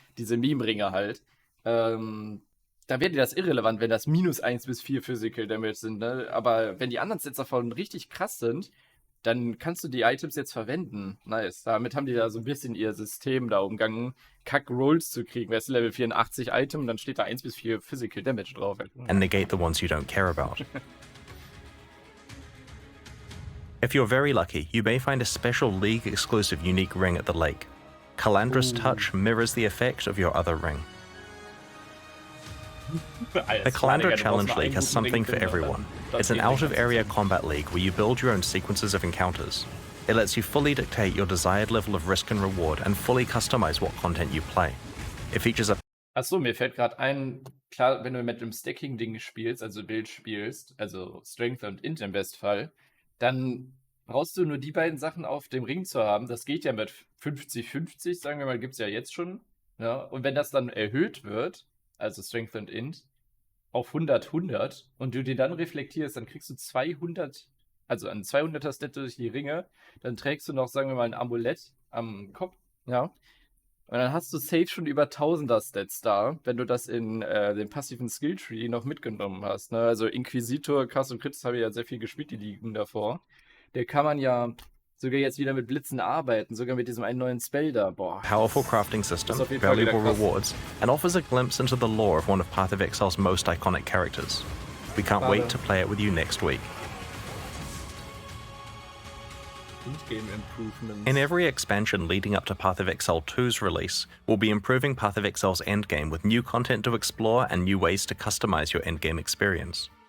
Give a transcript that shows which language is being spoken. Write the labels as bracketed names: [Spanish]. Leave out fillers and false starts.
[German] Diese Meme-Ringe halt. Dann wäre dir das irrelevant, wenn das minus 1 bis 4 Physical Damage sind, ne? Aber wenn die anderen Sets davon richtig krass sind, dann kannst du die Items jetzt verwenden. Nice. Damit haben die da so ein bisschen ihr System da umgangen, Kack-Rolls zu kriegen. Wer ist Level 84 Item, dann steht da 1 bis 4 Physical Damage drauf. [English] And negate the ones you don't care about. If you're very lucky, you may find a special League-exclusive unique ring at the lake. Kalendra's touch mirrors the effect of your other ring. The Kalenda Challenge League has something for everyone. It's an out-of-area combat league where you build your own sequences of encounters. It lets you fully dictate your desired level of risk and reward and fully customize what content you play. It features a... [German] Achso, mir fällt gerade ein, klar, wenn du mit dem Stacking-Ding spielst, also Bild spielst, also Strength und Int im Bestfall, dann brauchst du nur die beiden Sachen auf dem Ring zu haben. Das geht ja mit 50-50, sagen wir mal, gibt es ja jetzt schon. Ja? Und wenn das dann erhöht wird, also Strength und Int, auf 100 und du den dann reflektierst, dann kriegst du 200, also ein 200er Stat durch die Ringe, dann trägst du noch, sagen wir mal, ein Amulett am Kopf, ja, und dann hast du safe schon über 1000er Stats da, wenn du das in den passiven Skilltree noch mitgenommen hast, ne? Also Inquisitor, Cast und Crit, das habe ich ja sehr viel gespielt, die liegen davor. Der kann man ja sogar jetzt wieder mit Blitzen arbeiten, sogar mit diesem einen neuen Spell da. Boah. [English] Powerful crafting system, valuable rewards, and offers a glimpse into the lore of one of Path of Exile's most iconic characters. We can't wait to play it with you next week. In every expansion leading up to Path of Exile 2's release, we'll be improving Path of Exile's endgame with new content to explore and new ways to customize your endgame experience.